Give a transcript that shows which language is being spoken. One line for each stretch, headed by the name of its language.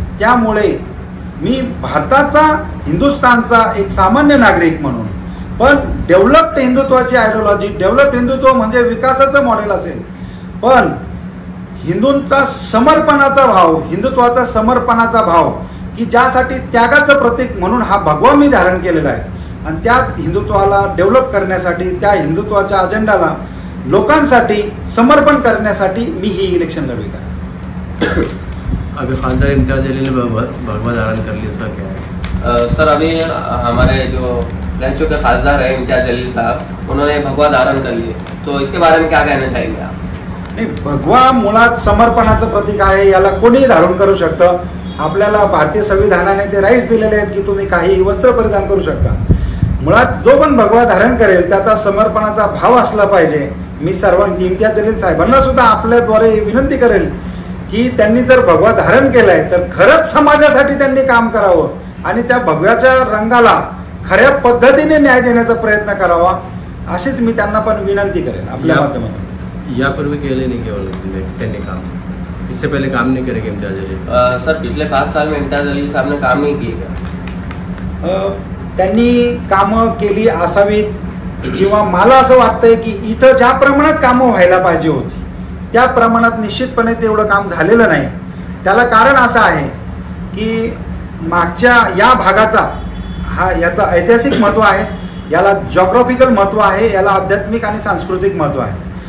Marathi: त्यामुळे मी भारताचा, हिंदुस्थानचा एक सामान्य नागरिक म्हणून, पण डेव्हलप्ड हिंदुत्वाची आयडिओलॉजी, डेव्हलप्ड हिंदुत्व म्हणजे विकासाचं मॉडेल असेल, पण हिंदूंचा समर्पणाचा भाव, हिंदुत्वाचा समर्पणाचा भाव की ज्यासाठी त्यागाचं प्रतीक म्हणून हा भगवा मी धारण केलेला आहे. आणि त्या हिंदुत्वाला डेव्हलप करण्यासाठी, त्या हिंदुत्वाच्या अजेंडाला लोकांसाठी समर्पण करण्यासाठी मी ही इलेक्शन लढवित आहे.
Hindi: अभी खासदार इम्तियाज जलील ने भगवा धारण कर लिया, उसका क्या है? सर, अभी हमारे जो रह चुके खासदार है इम्तियाज जलील साहब, उन्होंने भगवा धारण कर लिए, तो इसके बारे में क्या कहना चाहेंगे आप?
Marathi: नाही, भगवा मुळात समर्पणाचं प्रतीक आहे. याला कोणीही धारण करू शकतं. आपल्याला भारतीय संविधानाने ते राईट्स दिलेले आहेत की तुम्ही काही वस्त्र परिधान करू शकता. मुळात जो पण भगवा धारण करेल त्याचा समर्पणाचा भाव असला पाहिजे. मी सर्वांनी, इम्तियाज जलील साहेबांना सुद्धा आपल्याद्वारे विनंती करेल की त्यांनी जर भगवा धारण केलाय तर खरंच समाजासाठी त्यांनी काम करावं आणि त्या भगव्याच्या रंगाला खऱ्या पद्धतीने न्याय देण्याचा प्रयत्न करावा, अशीच मी त्यांना पण विनंती करेन आपल्या माध्यमातून. यापूर्वी केले
Hindi: नहीं केवल
Marathi: त्यांनी
Hindi: काम, इससे पहले काम नहीं करेंगे इम्तियाज जलील? सर, पिछले 5 साल में इम्तियाज जलील साहब ने काम नहीं किए.
Marathi: त्यांनी कामं केली असावीत किंवा मला असं वाटतंय की इथं ज्या प्रमाणात कामं व्हायला पाहिजे होती त्या प्रमाणात निश्चितपणे तेवढं काम झालेलं नाही. त्याला कारण असं आहे की मागच्या या भागाचा याचा ऐतिहासिक महत्त्व आहे, याला जॉग्राफिकल महत्त्व आहे, याला आध्यात्मिक आणि सांस्कृतिक महत्त्व आहे.